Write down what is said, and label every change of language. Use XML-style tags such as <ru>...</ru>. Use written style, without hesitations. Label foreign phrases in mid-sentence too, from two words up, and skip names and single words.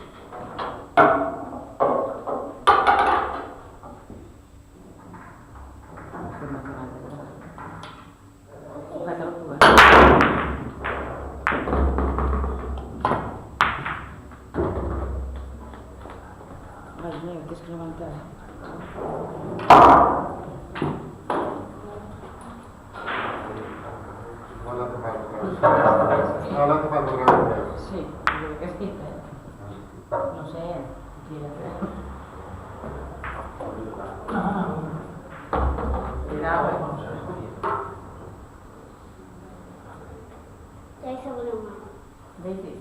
<es>Cógetelo tú, Ay, Leo, tienes que levantar.</es> <it>Non la fare. Non la fare.</it> <es>Sí, yo creo que sí. No sé, cuidado, Vedi?</es>